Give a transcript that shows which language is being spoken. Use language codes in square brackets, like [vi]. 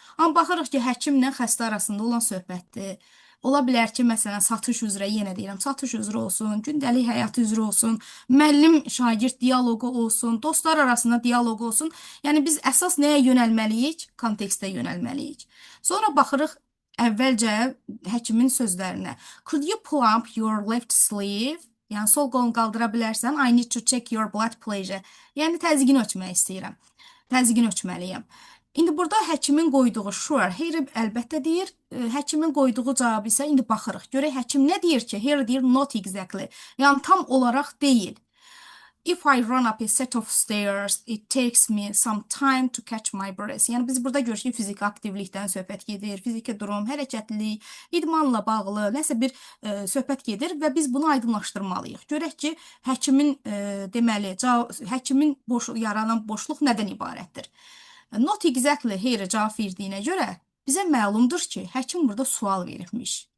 [az] Amma baxırıq ki, həkimlə xəstə arasında olan söhbətdir. Ola bilər ki, məsələn, satış üzrə, yenə deyirəm, satış üzrə olsun, gündəlik həyat üzrə olsun, müəllim-şagird dialoqu olsun, dostlar arasında dialoq olsun. Yəni biz əsas nəyə yönəlməliyik? Kontekstə yönəlməliyik. Sonra baxırıq əvvəlcə həkimin sözlərinə. [en] Could you pull up your left sleeve? [az] Yəni sol qolunu qaldıra bilərsən. [en] I need to check your blood pressure. [az] Yəni təzyiqini ölçmək istəyirəm. Təzyiqini ölçməliyəm. İndi burada həkimin qoyduğu sure, here əlbəttə deyir. Həkimin qoyduğu cavab isə indi baxırıq. Görək həkim nə deyir ki? Here deyir [en] not exactly. [az] Yəni tam olaraq deyil. [en] If I run up a set of stairs, it takes me some time to catch my breath. [az] Yəni biz burada görürük ki, fiziki aktivlikdən söhbət gedir, fiziki durum, hərəkətlilik, idmanla bağlı nəsə bir söhbət gedir və biz bunu aydınlaşdırmalıyıq. Görək ki, həkimin deməli, həkimin yaranan boşluq nədən ibarətdir? [en] Not exactly [az] here cavab verdiyinə görə bizə məlumdur ki, həkim burada sual veribmiş.